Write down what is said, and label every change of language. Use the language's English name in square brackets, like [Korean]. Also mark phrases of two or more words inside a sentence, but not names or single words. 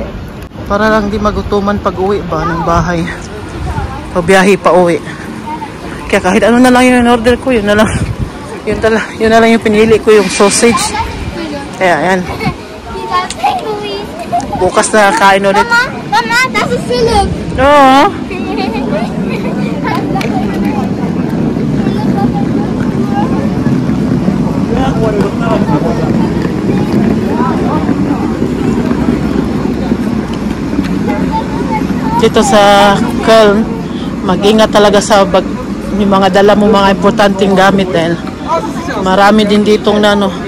[Filipino] Para lang di magutuman pag uwi ba ng bahay. Pabiyahe pa uwi. Kaya kahit ano na lang yung in-order ko, yun na lang. Yun na lang yung pinili ko, yung sausage. Kaya yan. Bukas na kain ulit. Mama, [German] das ist Philipp. [Filipino] Oo. Dito sa Köln, mag-ingat talaga sa yung mga dala mo mga importanteng gamit dahil marami din ditong na ano,